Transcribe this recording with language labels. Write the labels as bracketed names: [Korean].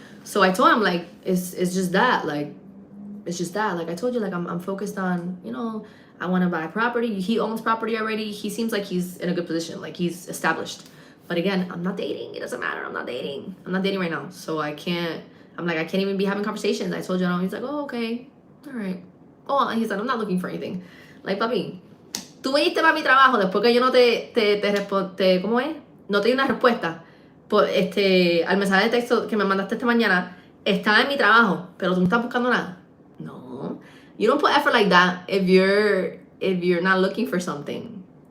[English] So I told him, like, it's just that, like, it's just that, like I told you, like I'm focused on, you know, I want to buy property. He owns property already. He seems like he's in a good position, like he's established. But again, I'm not dating. It doesn't matter. I'm not dating right now. So I can't even be having conversations. I told you, no. He's like, oh, okay, all right. Oh, and he's like, I'm not looking for anything. Like, [Spanish] papi, tú viniste para mi trabajo después que yo no te ¿cómo es? No te di una respuesta por al mensaje de texto que me mandaste esta mañana. Estaba en mi trabajo, pero tú no estás buscando nada. [English] No, you don't put effort like that if you're not looking for something.